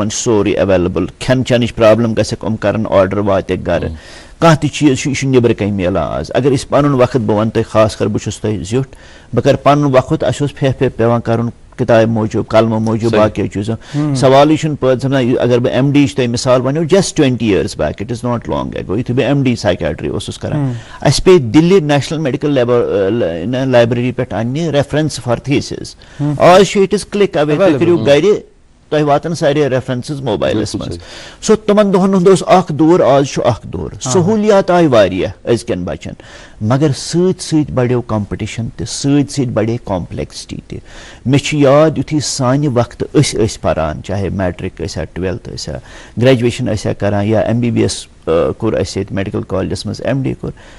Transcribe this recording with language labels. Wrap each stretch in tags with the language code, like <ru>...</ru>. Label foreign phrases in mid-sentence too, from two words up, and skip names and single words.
<ks>یِمَن چھُ سورُے ایویلیبٕل کھٮ۪ن چٮ۪نٕچ پرٛابلِم گژھٮ۪کھ یِم کَرَن آرڈر واتٮ۪کھ گَرٕ کانٛہہ تہِ چیٖز چھُ یہِ چھُ نیٚبرٕ کَنۍ میلان آز اگر أسۍ پَنُن وقت بہٕ وَنہٕ تۄہہِ خاص کر بہٕ چھُس تۄہہِ زیُٹھ بہٕ کَرٕ پَنُن وقت اَسہِ اوس پھیٚہ پٮ۪وان کَرُن کِتابہِ موٗجوٗب قلمہٕ موٗجوٗب باقٕیو چیٖزو سوالٕے چھُنہٕ پٲدٕ سَپدان اگر بہٕ ایم ڈی یِچ تۄہہِ مِثال وَنو</ks> <en>just 20 years back it is not long ago</en> <ks>یُتھُے بہٕ</ks> <en>MD psychiatry</en> <ks>اوسُس کران اَسہِ پیٚیہِ دِلہِ نیشنل میڈِکل لایبرٔری پٮ۪ٹھ اَننہِ</ks> <en>reference for thesis</en> <ks>آز چھُ</ks> <en>it is click away</en> <ks>تُہۍ کٔرِو گرِ تۄہہِ واتن سارے ریفرنسز موبایلَس منٛز سو تِمن دۄہن ہُنٛد اوس اکھ دور آز چھُ اکھ دور سہوٗلیات آیہِ واریاہ أزکٮ۪ن بَچن مگر سۭتۍ سۭتۍ بَڑیو کَمپِٹِشن تہِ سۭتۍ سۭتۍ بَڑے کامپلیکسٹی تہِ مےٚ چھُ یاد یُتھُے سانہِ وقتہٕ أسۍ ٲسۍ پَران چاہے میٹرِک ٲسیا 12th ٲسیا گریجویشن ٲسیا کران یا MBBS کوٚر اَسہِ ییٚتہِ</ks> <en>medical colleges</en> <ks>منٛز MD کوٚر</ks>